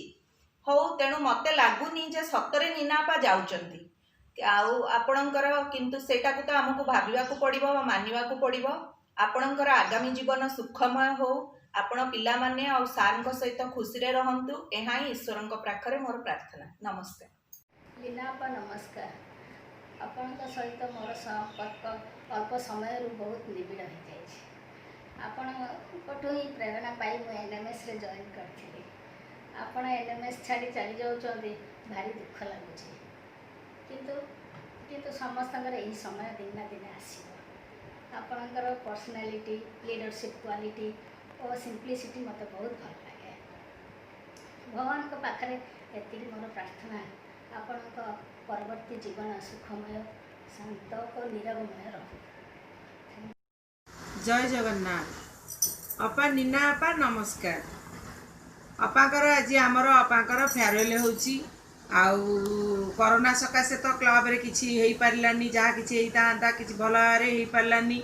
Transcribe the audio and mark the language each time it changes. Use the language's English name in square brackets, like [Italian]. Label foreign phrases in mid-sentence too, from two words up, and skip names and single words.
[Odia] ହଉ ତେଣୁ ମୋତେ ଲାଗୁନି ଯେ ସତରେ ନୀନା ଅପା ଯାଉଛନ୍ତି। ଆଉ ଆପଣଙ୍କର କିନ୍ତୁ ସେଇଟାକୁ ତ ଆମକୁ ଭାବିବାକୁ ପଡ଼ିବ ବା ମାନିବାକୁ ପଡ଼ିବ। ଆପଣଙ୍କର ଆଗାମୀ ଜୀବନ ସୁଖମୟ ହେଉ, ଆପଣ ପିଲାମାନେ ଆଉ ସାର୍ଙ୍କ ସହିତ ଖୁସିରେ ରହନ୍ତୁ, ଏହା ହିଁ ଈଶ୍ୱରଙ୍କ ପାଖରେ ମୋର ପ୍ରାର୍ଥନା। ନମସ୍କାର। ଲୀନା ଆପା ନମସ୍କାର। ଆପଣଙ୍କ ସହିତ ମୋର ସମ୍ପର୍କ ଅଳ୍ପ ସମୟରୁ ବହୁତ ନିବିଡ଼ ହୋଇଯାଇଛି। ଆପଣଙ୍କଠୁ ହିଁ ପ୍ରେରଣା ପାଇ ମୁଁ ଏନ୍ଏମ୍ଏସ୍ରେ ଜଏନ୍ କରିଥିଲି। ଆପଣ ଏନ୍ଏମ୍ଏସ୍ ଛାଡ଼ି ଚାଲି ଯାଉଛନ୍ତି, ଭାରି ଦୁଃଖ ଲାଗୁଛି। କିନ୍ତୁ ସମସ୍ତଙ୍କର ଏହି ସମୟ ଦିନେ ନା ଦିନେ ଆସିବ। ଆପଣଙ୍କର ପର୍ସନାଲିଟି, ଲିଡରସିପ୍ କ୍ୱାଲିଟି ଓ ସିମ୍ପ୍ଲିସିଟି ମୋତେ ବହୁତ ଭଲ ଲାଗେ। ଭଗବାନଙ୍କ ପାଖରେ ଏତିକି ମୋର ପ୍ରାର୍ଥନା, ଆପଣଙ୍କ ପରବର୍ତ୍ତୀ ଜୀବନ ସୁଖମୟ, ଶାନ୍ତ ଓ ନିରବମୟ ରହୁ। ଜୟ ଜଗନ୍ନାଥ। ଅପା ନୀନା ଅପା ନମସ୍କାର। ଅପାଙ୍କର ଆଜି ଆମର ଅପାଙ୍କର ଫେୟାରୱେଲ ହେଉଛି ଆଉ କରୋନା ସକାଶେ ତ କ୍ଲବ ରେ କିଛି ହେଇ ପାରିଲାନି, ଯାହା କିଛି ହେଇଥାନ୍ତା କିଛି ଭଲ ଭାବ ହେଇ ପାରିଲାନି।